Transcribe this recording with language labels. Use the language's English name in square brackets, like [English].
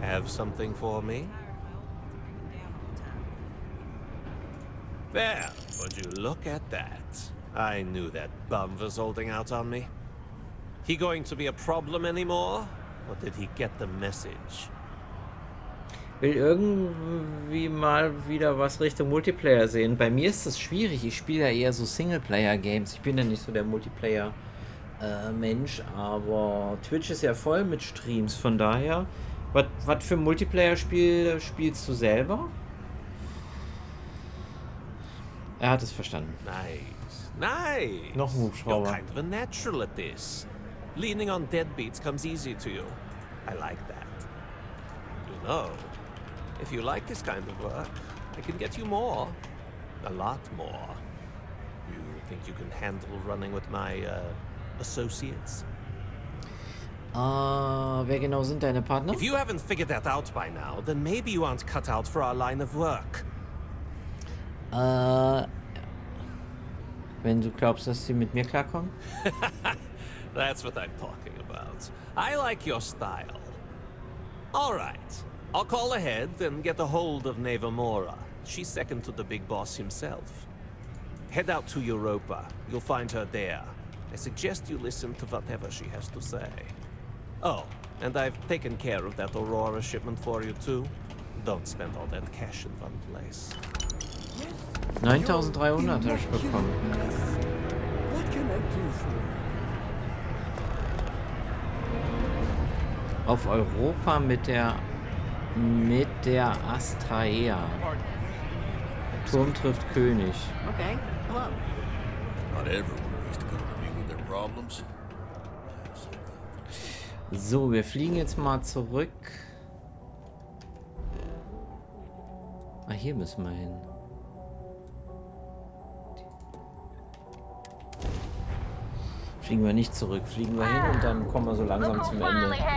[English] Have something for me? There, would you look at that? I knew that bum was holding out on me. He going to be a problem anymore? Or did he get the message? [German] Will irgendwie mal wieder was Richtung Multiplayer sehen. Bei mir ist das schwierig. Ich spiele ja eher so Singleplayer-Games. Ich bin ja nicht so der Multiplayer-Mensch, aber Twitch ist ja voll mit Streams. Von daher, was für ein Multiplayer-Spiel spielst du selber? Er hat es verstanden. [English] Nice. Nice. [German] Noch ein Hubschrauber. [English] You're kind of a natural at this. Leaning on deadbeats comes easy to you. I like that. You know, if you like this kind of work, I can get you more. A lot more. You think you can handle running with my associates? [German] Wer genau sind deine Partner? [English] If you haven't figured that out by now, then maybe you aren't cut out for our line of work. [German] Wenn du glaubst, dass sie mit mir klarkommen? [English] That's what I'm talking about. I like your style. All right. I'll call ahead and get a hold of Nevamora. She's second to the big boss himself. Head out to Europa. You'll find her there. I suggest you listen to whatever she has to say. Oh, and I've taken care of that Aurora shipment for you too. Don't spend all that cash in one place. [German] 9.300 habe ich bekommen. [English] What can I do for you? [German] Auf Europa mit der Astraea. Turm trifft König. [English] Okay, hello. Not everyone needs to come to me with their problems. [German] So, wir fliegen jetzt mal zurück. Ah, hier müssen wir hin. Fliegen wir nicht zurück, fliegen wir hin und dann kommen wir so langsam zum Ende.